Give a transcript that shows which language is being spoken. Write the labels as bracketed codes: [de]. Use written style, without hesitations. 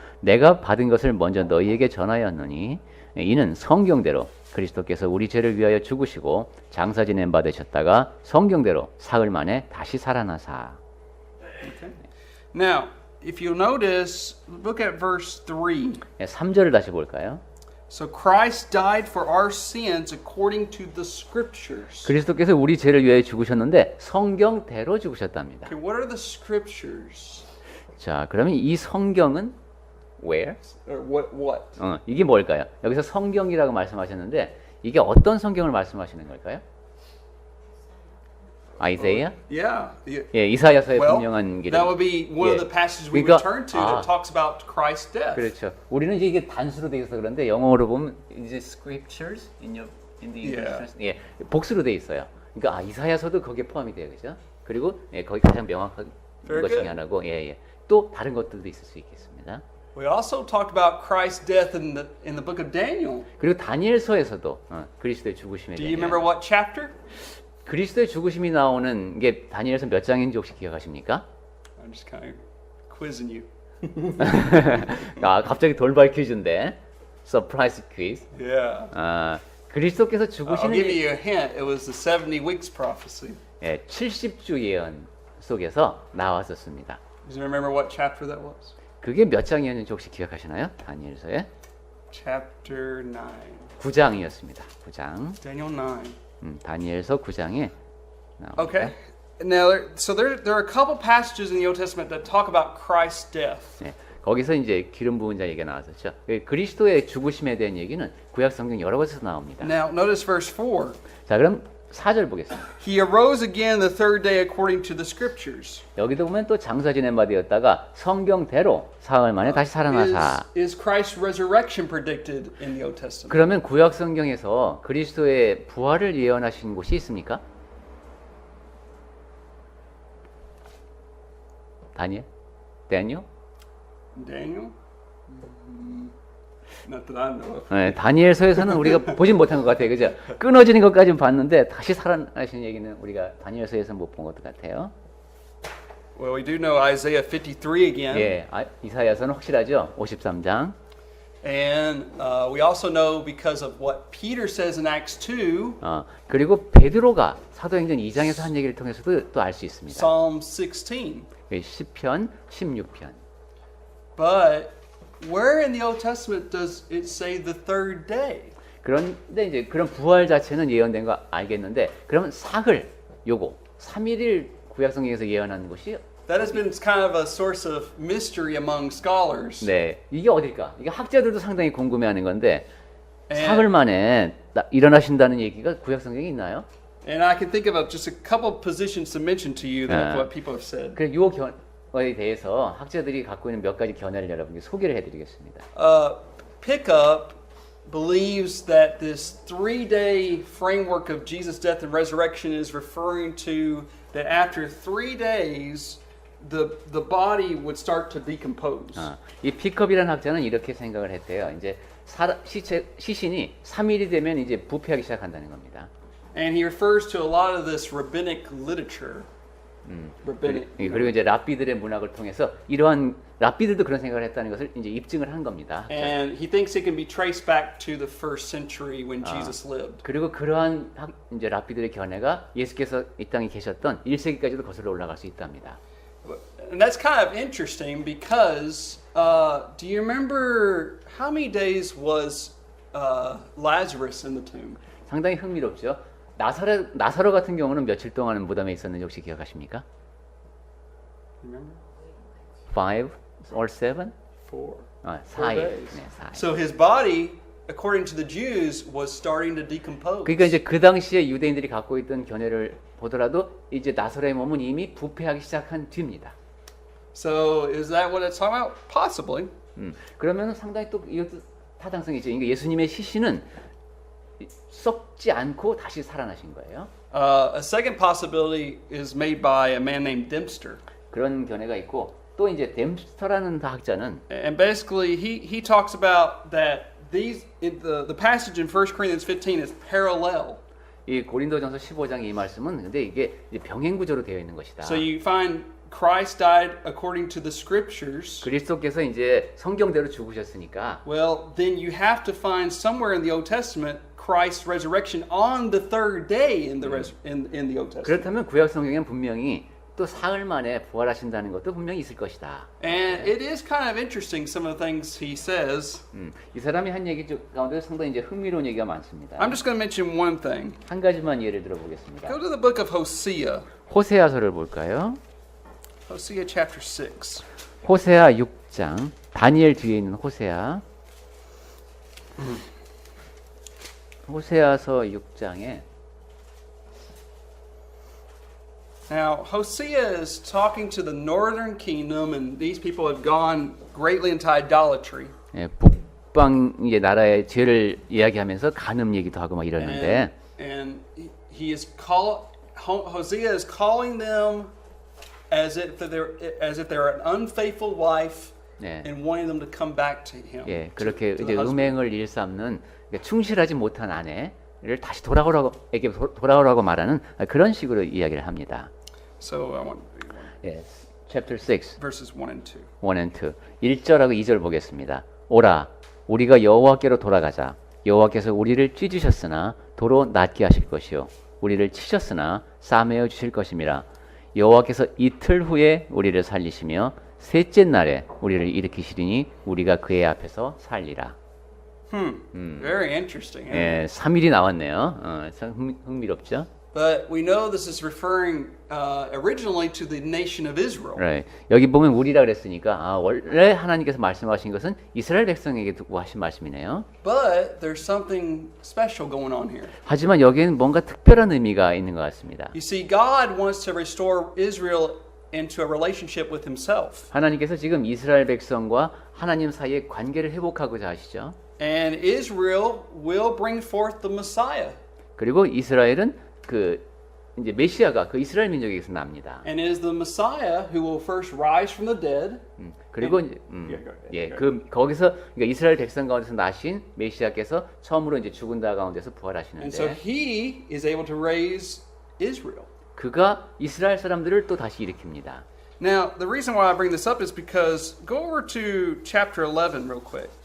[ko] 내가 받은 것을 먼저 너희에게 전하였노니 이는 성경대로 그리스도께서 우리 죄를 위하여 죽으시고 장사 지냄 받으셨다가 성경대로 사흘 만에 다시 살아나사. [en] Okay. Now, if you notice, look at verse 3. [ko] 3절을 다시 볼까요? [en] So Christ died for our sins according to the scriptures. [ko] 그리스도께서 우리 죄를 위하여 죽으셨는데 성경대로 죽으셨답니다. [en] Okay, what are the scriptures? [ko] 자, 그러면 이 성경은 [en] where? Or what? [ko] 이게 뭘까요? 여기서 성경이라고 말씀하셨는데 이게 어떤 성경을 말씀하시는 걸까요? 아이사야? [en] Yeah. [ko] 예, 이사야서의 [en] Well, [ko] 분명한 기록. [en] that would be one of [ko] 예. [en] the passages we [ko] 그러니까, [en] would turn to that talks about Christ's death. [ko] 그렇죠. 우리는 이제 이게 단수로 돼 있어서 그런데 영어로 보면 이제 [en] scriptures in the English Yeah. translation. [ko] 예, 복수로 돼 있어요. 그러니까 이사야서도 거기에 포함이 돼요, 그죠? 그리고 예, 거기 가장 명확한 [en] Very [ko] 것 중에 [en] good. [ko] 하나고, 예, 예. 또 다른 것들도 있을 수 있겠습니다. [en] We also talked about Christ's death in the book of Daniel. [ko] 그리고 다니엘서에서도 그리스도의 죽으심에 [en] Do you [ko] 대한 [en] remember what chapter? [ko] 그리스도의 죽으심이 나오는 게 다니엘서 몇 장인지 혹시 기억하십니까? [en] I'm just kind of quizzing you. [ko] 아, 갑자기 돌발 퀴즈인데. 서프라이즈 퀴즈. [en] Yeah. [ko] 아, 그리스도께서 [en] I'll [ko] 죽으시는 [en] give you a hint. It was the 70 weeks prophecy. [ko] 예, 70주 예언 속에서 나왔었습니다. [en] Do you remember what chapter that was? [ko] 그게 몇 장이었는지 혹시 기억하시나요? 다니엘서에 [en] Chapter 9. [ko] 9장이었습니다. 9장. [en] Daniel 9. [ko] 다니엘서 9장에 나옵니다. [en] Okay. Now, there are a couple passages in the Old Testament that talk about Christ's death. [ko] 예, 거기서 이제 기름 부은 자 얘기가 나왔었죠. 그리스도의 죽으심에 대한 얘기는 구약 성경 여러 곳에서 나옵니다. [en] Now, notice verse 4. [ko] 자, 그럼 4절 보겠습니다. [en] He arose again the third day according to the scriptures. [ko] 여기도 보면 또 장사 지낸 바 되었다가 성경대로 사흘 만에 다시 살아나사. [en] Is Christ's resurrection predicted in the Old Testament? [ko] 그러면 구약 성경에서 그리스도의 부활을 예언하신 곳이 있습니까? 다니엘? 다니엘? [en] Daniel? Not that I know of. [ko] 네, 다니엘서에서는 우리가 보진 못한 것 같아요. 그죠? 끊어지는 것까지는 봤는데 다시 살아나신 얘기는 우리가 다니엘서에서 못 본 것 같아요. [en] Well, we do know Isaiah 53 again. [ko] 예, 이사야서는 확실하죠. 53장. [en] And we also know because of what Peter says in Acts 2, [ko] 그리고 베드로가 사도행전 2장에서 한 얘기를 통해서도 또 알 수 있습니다. [en] Psalm 16. [ko] 시편 16편. [en] But where in the Old Testament does it say the third day? [ko] 그런데 이제 그런 부활 자체는 예언된 거 알겠는데, 그러면 사흘 요거 3일을 구약 성경에서 예언하는 것이 [en] That has been kind of a source of mystery among scholars. [ko] 네, 이게 어딜까? 이게 학자들도 상당히 궁금해하는 건데 [en] And- [ko] 사흘 만에 일어나신다는 얘기가 구약 성경에 있나요? [en] And I can think of just a couple of positions to mention to you that what people have said. [ko] 그래 요 견에 대해서 학자들이 갖고 있는 몇 가지 견해를 여러분께 소개를 해드리겠습니다. [en] Pickup believes that this 3-day framework of Jesus' death and resurrection is referring to that after 3 days, the body would start to decompose. [ko] 이 피컵이라는 학자는 이렇게 생각을 했대요. 이제 시신이 3일이 되면 이제 부패하기 시작한다는 겁니다. [en] And he refers to a lot of this rabbinic literature. Rabbinic. [ko] 그리고 이제 랍비들의 문학을 통해서 이러한 랍비들도 그런 생각을 했다는 것을 이제 입증을 한 겁니다. [en] And he thinks it can be traced back to the first century when Jesus lived. [ko] 그리고 그러한 이제 랍비들의 견해가 예수께서 이 땅에 계셨던 1세기까지도 거슬러 올라갈 수 있답니다. [en] And that's kind of interesting because do you remember how many days was Lazarus in the tomb? [ko] 상당히 흥미롭죠. 나사로 같은 경우는 며칠 동안 무덤에 있었는지 혹시 기억하십니까? [en] Remember? 5 or 7? 4. [ko] 4일. [en] days. [ko] 네, 4일. [en] So his body, according to the Jews, was starting to decompose. [ko] 그러니까 이제 그 당시에 유대인들이 갖고 있던 견해를 보더라도 이제 나사로의 몸은 이미 부패하기 시작한 뒤입니다. [en] So is that what it's talking about? Possibly. [ko] 그러면 상당히 또 이것도 타당성이 있죠. 그러니까 예수님의 시신은 썩지 않고 다시 살아나신 거예요. [en] A second possibility is made by a man named Dempster. [ko] 그런 견해가 있고 또 이제 댐스터라는 학자는 [en] And basically, he talks about that the passage in 1 Corinthians 15 is parallel. [ko] 이 고린도전서 15장 이 말씀은 근데 이게 이제 병행 구조로 되어 있는 것이다. [en] So you find Christ died according to the scriptures. [ko] 그리스도께서 이제 성경대로 죽으셨으니까 [en] Well, then you have to find somewhere in the Old Testament Christ's resurrection on the third day in the in the Old Testament. [ko] 그렇다면 구약 성경에는 분명히 또 사흘 만에 부활하신다는 것도 분명히 있을 것이다. [en] And it is kind of interesting some of the things he says. [ko] 이 사람이 한 얘기 가운데 상당히 이제 흥미로운 얘기가 많습니다. [en] I'm just going to mention one thing. [ko] 한 가지만 예를 들어보겠습니다. [en] Go to the book of Hosea. [ko] 호세아서를 볼까요? [en] Hosea chapter 6. [ko] 호세아 6장, 다니엘 뒤에 있는 호세아. 호세아서 6장에 [en] Now, Hosea is talking to the northern kingdom, and these people have gone greatly into idolatry. [ko] 북방 이제 나라의 죄를 이야기하면서 간음 얘기도 하고 막 이러는데 [en] And he is Hosea is calling them as if they're an unfaithful wife, [ko] 네. [en] and wanting them to come back to him. [ko] 예, 그렇게 [en] to the husband. [ko] 음행을 일삼는 그러니까 충실하지 못한 아내 이스라엘을 다시 돌아오라고 돌아오라고 말하는 그런 식으로 이야기를 합니다. [en] So I want to read Yes. Chapter 6, verses 1 and 2. 1 and 2. [ko] 1절하고 2절 보겠습니다. 오라, 우리가 여호와께로 돌아가자. 여호와께서 우리를 찢으셨으나 도로 낫게 하실 것이요. 우리를 치셨으나 싸매어 주실 것임이라. 여호와께서 이틀 후에 우리를 살리시며 셋째 날에 우리를 일으키시리니 우리가 그의 앞에서 살리라. [en] Very interesting. Isn't it? [ko] 예, 3일이 나왔네요. 참 흥미롭죠? [en] But we know this is referring originally to the nation of Israel. Right. [ko] 여기 보면 우리라 그랬으니까 원래 하나님께서 말씀하신 것은 이스라엘 백성에게 두고 하신 말씀이네요. [en] But there's something special going on here. [ko] 하지만 여기에는 뭔가 특별한 의미가 있는 것 같습니다. [en] You see, God wants to restore Israel into a relationship with Himself. [ko] 하나님께서 지금 이스라엘 백성과 하나님 사이의 관계를 회복하고자 하시죠. [en] And Israel will bring forth the Messiah. [ko] 그리고 이스라엘은 그 이제 메시아가 그 이스라엘 민족에게서 납니다. [en] And it is the Messiah who will first rise from the dead. [ko] 그리고 이제, [en] Yeah, go ahead. [ko] 예, 그 거기서 그러니까 이스라엘 백성 가운데서 나신 메시아께서 처음으로 이제 죽은 자 가운데서 [en] And so [ko] 부활하시는데 [en] He is able to raise Israel. [ko] 그가 이스라엘 사람들을 또 다시 일으킵니다. [en] Now, the reason why I bring this up is because go over to chapter 11 real quick.